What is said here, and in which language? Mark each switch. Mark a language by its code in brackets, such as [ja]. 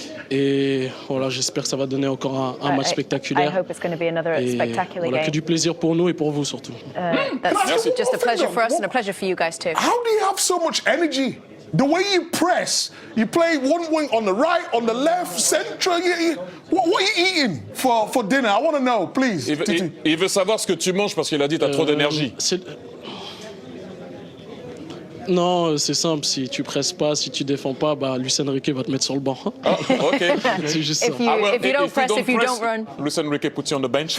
[fr] Et voilà, j'espère que ça va donner encore un match spectaculaire. Et voilà, que du plaisir pour nous et pour vous surtout. [en] That's just a pleasure for us and a pleasure for you guys too. How do you have so much energy? The way you press, you play one wing on the right, on the left, central. What are you eating for dinner? I want to know, please. [fr] Il veut savoir ce que tu manges parce qu'il a dit t'as trop d'énergie. Non, c'est simple. Si tu presses pas, si tu défends pas, bah Luis Enrique va te mettre sur le banc. Ah, ok. C'est juste ça. [en] If you don't press, if you don't run. Luis Enrique puts you on the bench.